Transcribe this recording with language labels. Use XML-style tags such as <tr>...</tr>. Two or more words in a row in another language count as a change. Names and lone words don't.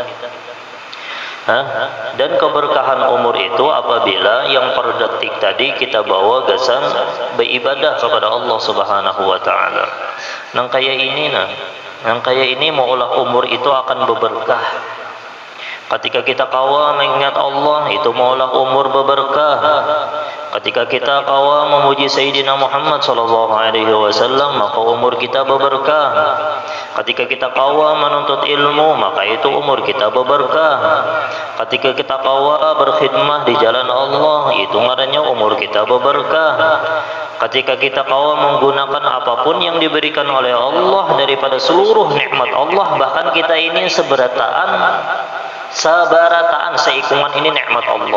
<bjn>Dan keberkahan umur itu apabila yang per detik tadi kita bawa gasan beribadah kepada Allah</bjn> <ar>سبحانه وتعالى.</ar> <bjn>Nang kaya ini maulah umur itu akan berberkah. Ketika kita kawa mengingat Allah, itu maulah umur berberkah. Ketika kita kawa memuji Sayyidina Muhammad</bjn> <ar>صلى الله عليه وسلم,</ar> <bjn>maka umur kita berberkah. Ketika kita kawa menuntut ilmu, maka itu umur kita berberkah. Ketika kita kawa berkhidmah di jalan Allah, itu ngarannya umur kita berberkah. Ketika kita kawa menggunakan apapun yang diberikan oleh Allah daripada seluruh nikmat Allah, bahkan kita ini sebarataan seikungan ini nikmat Allah.</bjn>